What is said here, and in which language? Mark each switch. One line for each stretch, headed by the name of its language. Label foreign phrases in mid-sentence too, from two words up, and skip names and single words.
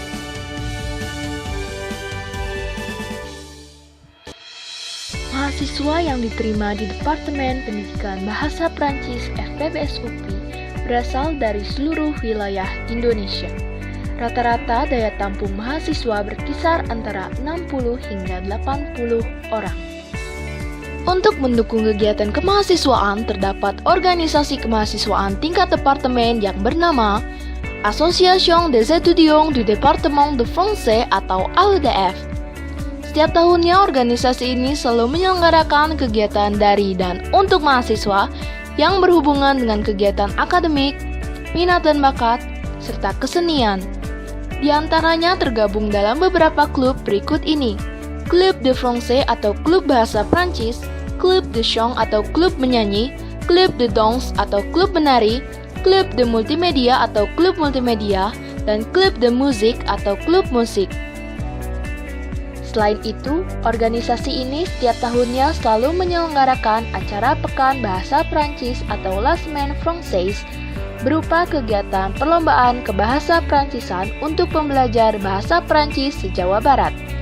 Indonesian: Mahasiswa yang diterima di Departemen Pendidikan Bahasa Prancis FPBS UPI berasal dari seluruh wilayah Indonesia. Rata-rata daya tampung mahasiswa berkisar antara 60 hingga 80 orang. Untuk mendukung kegiatan kemahasiswaan, terdapat organisasi kemahasiswaan tingkat departemen yang bernama Association des étudiants du département de français atau AEDF. Setiap tahunnya organisasi ini selalu menyelenggarakan kegiatan dari dan untuk mahasiswa yang berhubungan dengan kegiatan akademik, minat dan bakat, serta kesenian. Di antaranya tergabung dalam beberapa klub berikut ini: Club de Français atau klub bahasa Prancis, Club de Chant atau klub menyanyi, Club de Danse atau klub menari, Club de Multimedia atau klub multimedia, dan Club de Musique atau klub musik. Selain itu, organisasi ini setiap tahunnya selalu menyelenggarakan acara Pekan Bahasa Prancis atau La Semaine Française berupa kegiatan perlombaan kebahasa Prancisan untuk pembelajar bahasa Prancis se-Jawa Barat.